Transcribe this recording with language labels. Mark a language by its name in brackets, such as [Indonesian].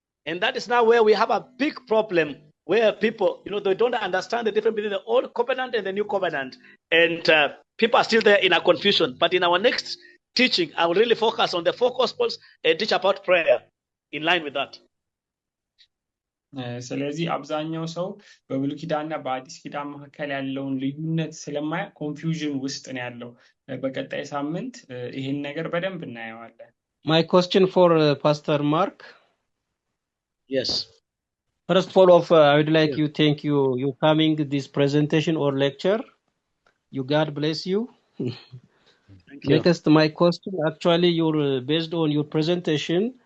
[English] And that is now where we have a big problem, where people, they don't understand the difference between the old covenant and the new covenant. And people are still there in a confusion. But in our next teaching, I will really focus on the 4 gospels and teach about prayer in line with that. [Amharic] ስለዚህ አብዛኛው ሰው በብሉይ ኪዳንና በአዲስ ኪዳን መካከል ያለውን ልዩነት ስለማያ ኮንፊውዥን ውስጥ ነው ያለው። በቀጣይ ሳምንት ይሄን ነገር በደንብ እናየዋለን። [English] My question for Pastor Mark. Yes. First of all, I would like you thank you coming this presentation or lecture. God bless you. Thank you. Next, my question actually you're based on your presentation.